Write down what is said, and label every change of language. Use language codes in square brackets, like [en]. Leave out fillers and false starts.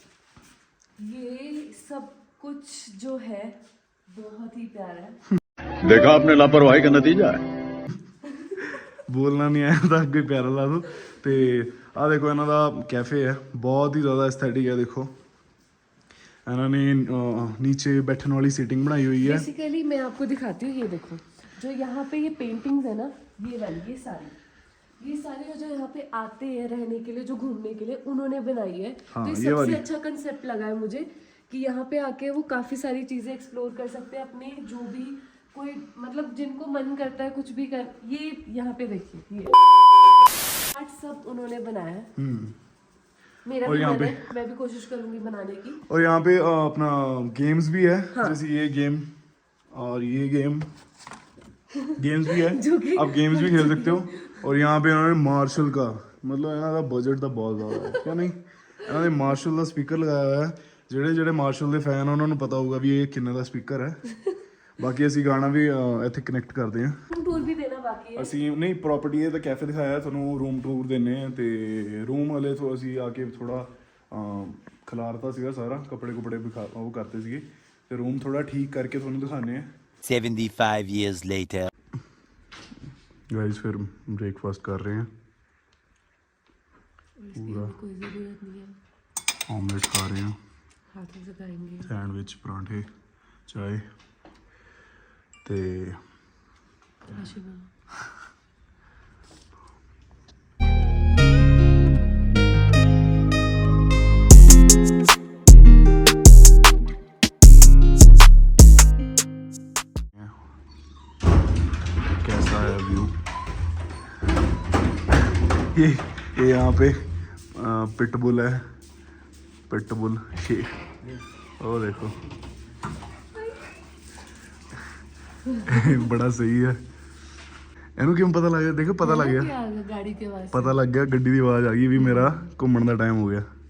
[hi] ये सब कुछ जो है बहुत ही प्यारा है। देखा आपने लापरवाही का नतीजा है। [pa] ਬੋਲਣਾ ਨਹੀਂ ਆਇਆ ਤਾਂ ਅੱਗੇ ਪਿਆਰਾ ਲਾ ਦੋ। ਤੇ ਆਹ ਦੇਖੋ ਇਹਨਾਂ ਦਾ ਕੈਫੇ ਹੈ, ਬਹੁਤ ਹੀ ਜ਼ਿਆਦਾ ਐਸਥੈਟਿਕ ਹੈ। ਦੇਖੋ ਇਹਨਾਂ ਨੇ [hi] नीचे बैठने वाली सीटिंग बनाई हुई है। बेसिकली मैं आपको दिखाती हूँ, ये देखो जो यहाँ पे ये पेंटिंग्स है ना, ये वाली ये सारी जो यहाँ पे आते हैं रहने के लिए, जो घूमने के लिए उन्होंने बनाई है। हाँ, तो ये सबसे अच्छा कंसेप्ट लगा है मुझे कि यहाँ पे आके वो काफी सारी चीजें एक्सप्लोर कर सकते हैं, अपने जो भी कोई मतलब जिनको मन करता है कुछ भी कर। ये यहाँ पे देखिए, ये आर्ट सब उन्होंने बनाया है। मेरा भी मन है, मैं भी कोशिश करूंगी बनाने की। और यहाँ पे अपना गेम्स भी है, जैसे ये गेम और ये गेम्स भी है, आप गेम्स भी खेल सकते हो। और यहाँ पे इन्होंने मार्शल का, मतलब इन्हों का बजट तो बहुत ज़्यादा है, क्या नहीं, इन्होंने मार्शल का स्पीकर लगाया हुआ है। [pa] ਜਿਹੜੇ ਮਾਰਸ਼ਲ ਦੇ ਫੈਨ ਉਹਨਾਂ ਨੂੰ ਪਤਾ ਹੋਊਗਾ ਵੀ ਇਹ ਕਿੰਨੇ ਦਾ ਸਪੀਕਰ ਹੈ। ਬਾਕੀ ਅਸੀਂ ਗਾਣਾ ਵੀ ਇੱਥੇ ਕਨੈਕਟ ਕਰਦੇ ਹਾਂ। ਟੂਰ ਵੀ ਦੇਣਾ ਬਾਕੀ ਹੈ, ਅਸੀਂ ਨਹੀਂ ਪ੍ਰੋਪਰਟੀ ਇਹ ਤਾਂ ਕੈਫੇ ਦਿਖਾਇਆ, ਤੁਹਾਨੂੰ ਰੂਮ ਟੂਰ ਦਿੰਨੇ ਆ। ਤੇ ਰੂਮ ਵਾਲੇ ਤੋਂ ਅਸੀਂ ਆ ਕੇ ਥੋੜਾ ਖਿਲਾਰਤਾ ਸੀਗਾ ਸਾਰਾ, ਕੱਪੜੇ ਉਹ ਕਰਤੇ ਸੀਗੇ, ਤੇ ਰੂਮ ਥੋੜਾ ਠੀਕ ਕਰਕੇ ਤੁਹਾਨੂੰ ਦਿਖਾਣੇ ਆ। [en] 75 years later [hi] गाइस फिर ब्रेकफास्ट कर रहे हैं। पूरा कोई जरूरत नहीं है, ऑमलेट खा रहे हैं, हाथों से खाएंगे। सैंडविच, परांठे, चाय ते आशीर्वाद। कैसा है व्यू। ये यहाँ पे पिटबुल है, पिटबुल ये, ओ देखो बड़ा सही है। [pa] ਇਹਨੂੰ ਕਿਉਂ ਪਤਾ ਲੱਗ ਗਿਆ? ਦੇਖੋ ਪਤਾ ਲੱਗ ਗਿਆ, [hi] गाड़ी के आवाज [pa] ਪਤਾ ਲੱਗ ਗਿਆ, ਗੱਡੀ ਦੀ ਆਵਾਜ਼ ਆ ਗਈ ਵੀ ਮੇਰਾ ਘੁੰਮਣ ਦਾ ਟਾਈਮ ਹੋ ਗਿਆ।